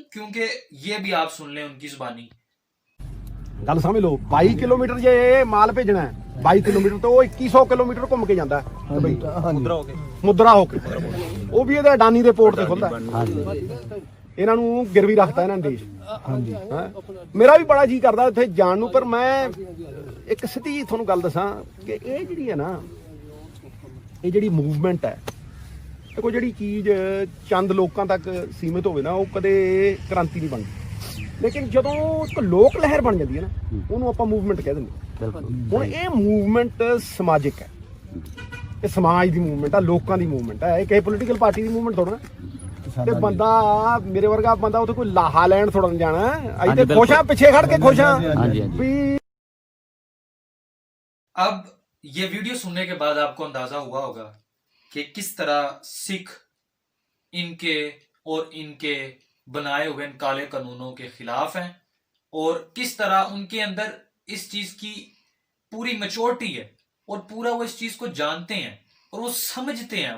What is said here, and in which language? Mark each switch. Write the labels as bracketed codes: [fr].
[hi] क्योंकि ये भी आप सुन लें उनकी जुबानी। गल समझ लो, 22 किलोमीटर जे माल भेजना है, 22 किलोमीटर तो 2100 किलोमीटर घूम के जाता है मुद्रा होके, वो भी [pa] ਇਹਦੇ ਅਡਾਨੀ ਦੇ ਪੋਰਟ ਤੇ ਖੁੱਲਦਾ। ਇਹਨਾਂ ਨੂੰ ਗਿਰਵੀ ਰੱਖਦਾ ਇਹਨਾਂ ਨੇ ਦੇਸ਼। ਮੇਰਾ ਵੀ ਬੜਾ ਜੀ ਕਰਦਾ ਉੱਥੇ ਜਾਣ ਨੂੰ, ਪਰ ਮੈਂ ਇੱਕ ਸਿੱਧੀ ਤੁਹਾਨੂੰ ਗੱਲ ਦੱਸਾਂ ਕਿ ਇਹ ਜਿਹੜੀ ਹੈ ਨਾ, ਇਹ ਜਿਹੜੀ ਮੂਵਮੈਂਟ ਹੈ, ਇਹ ਕੋਈ ਜਿਹੜੀ ਚੀਜ਼ ਚੰਦ ਲੋਕਾਂ ਤੱਕ ਸੀਮਿਤ ਹੋਵੇ ਨਾ, ਉਹ ਕਦੇ ਕ੍ਰਾਂਤੀ ਨਹੀਂ ਬਣਦੀ। ਲੇਕਿਨ ਜਦੋਂ ਇੱਕ ਲੋਕ ਲਹਿਰ ਬਣ ਜਾਂਦੀ ਹੈ ਨਾ, ਉਹਨੂੰ ਆਪਾਂ ਮੂਵਮੈਂਟ ਕਹਿ ਦਿੰਦੇ। ਹੁਣ ਇਹ ਮੂਵਮੈਂਟ ਸਮਾਜਿਕ ਹੈ, ਇਹ ਸਮਾਜ ਦੀ ਮੂਵਮੈਂਟ ਆ, ਲੋਕਾਂ ਦੀ ਮੂਵਮੈਂਟ ਹੈ, ਇਹ ਕਿਸੇ ਪੋਲੀਟੀਕਲ ਪਾਰਟੀ ਦੀ ਮੂਵਮੈਂਟ ਥੋੜਾ ਨਾ। ਤੇ ਬੰਦਾ ਮੇਰੇ ਵਰਗਾ ਬੰਦਾ ਉੱਥੇ ਕੋਈ ਲਾਹਾ ਲੈਣ ਥੋੜਾ ਨਹੀਂ ਜਾਣਾ। ਅਸੀਂ ਤੇ ਖੁਸ਼ ਆ, ਪਿੱਛੇ ਖੜ ਕੇ ਖੁਸ਼ ਆ ਵੀ। [hi] अब ये वीडियो सुनने के बाद आपको अंदाजा हुआ होगा कि किस तरह सिख इनके और इनके बनाए हुए इन काले कानूनों के खिलाफ हैं, और किस तरह उनके अंदर इस चीज की पूरी मैच्योरिटी है, और पूरा वो इस चीज को जानते हैं, और वो समझते हैं।